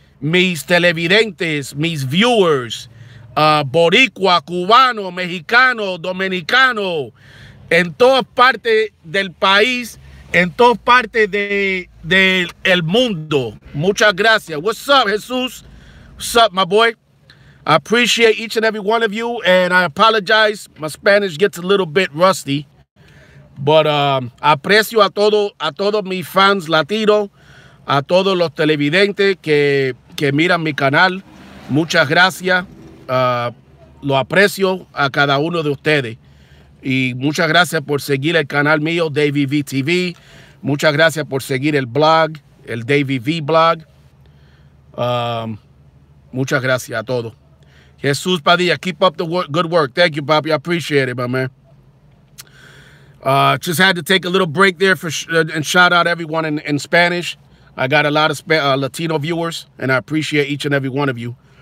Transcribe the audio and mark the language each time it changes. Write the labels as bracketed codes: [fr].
[es] mis televidentes, mis viewers, boricua, cubano, mexicano, dominicano, en todas partes del país, en todas partes del mundo. Muchas gracias. [en] What's up, Jesus? What's up, my boy? I appreciate each and every one of you, and I apologize. My Spanish gets a little bit rusty, but [es] aprecio a todos mis fans latinos, a todos los televidentes que miran mi canal. Muchas gracias. Lo aprecio a cada uno de ustedes. Y muchas gracias por seguir el canal mío, Davy V TV. Muchas gracias por seguir el blog, el Davy V blog. Muchas gracias a todos. [en] Jesus Padilla, keep up the good work. Thank you, Papi. I appreciate it, my man. Just had to take a little break there and shout out everyone in Spanish. I got a lot of Latino viewers, and I appreciate each and every one of you.